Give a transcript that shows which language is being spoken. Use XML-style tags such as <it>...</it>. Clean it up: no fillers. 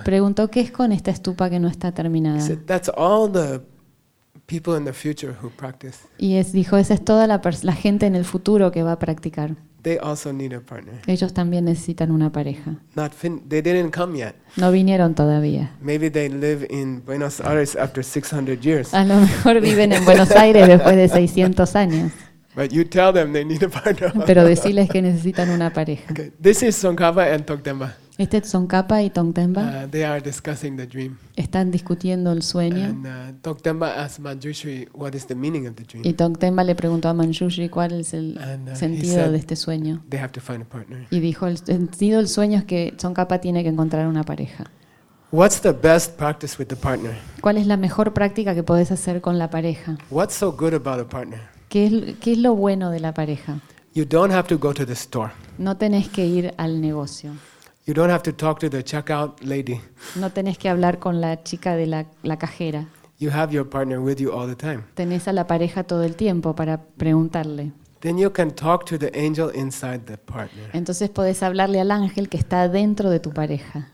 <es>Y preguntó, ¿qué es con esta estupa que no está terminada?</es> <en>He said, that's all the people in the future who practice.</en> <es>Y dijo, esa es toda la gente en el futuro que va a practicar.</es> <en>They also need a partner.</en> <es>Ellos también necesitan una pareja.</es> <en>Not they didn't come yet.</en> <es>No vinieron todavía.</es> <en>Maybe they live in Buenos Aires after 600 years.</en> <es>A lo mejor viven en Buenos Aires después de 600 años.</es> <en>But you tell them they need a partner.</en> <es>Pero decirles que necesitan una pareja.</es> <en>Okay. This is Tsongkhapa and Tokdenba.</en> <es>Este es Tsongkhapa y Tokdenba.</es> <en>They are discussing the dream.</en> <es>Están discutiendo el sueño.</es> <en>And Tokdenba asked Manjushri, "What is the meaning of the dream?"</en> <es>Y Tokdenba le preguntó a Manjushri cuál es el sentido de este sueño.</es> <en>They have to find a partner.</en> <es>Y dijo, el sentido del sueño es que Tsongkhapa tiene que encontrar una pareja.</es> <en>What's the best practice with the partner?</en> <es>¿Cuál es la mejor práctica que puedes hacer con la pareja?</es> <en>What's so good about a partner?</en> <es>¿Qué es lo bueno de la pareja?</es> <en>You don't have to go to the store.</en> <es>No tenés que ir al negocio.</es> <en>You don't have to talk to the checkout lady.</en> <es>No tenés que hablar con la chica de la cajera.</es> <en>You have your partner with you all the time.</en> <es>Tenés a la pareja todo el tiempo para preguntarle.</es> <en>Then you can talk to the angel inside the partner.</en> <es>Entonces puedes hablarle al ángel que está dentro de tu pareja.</es>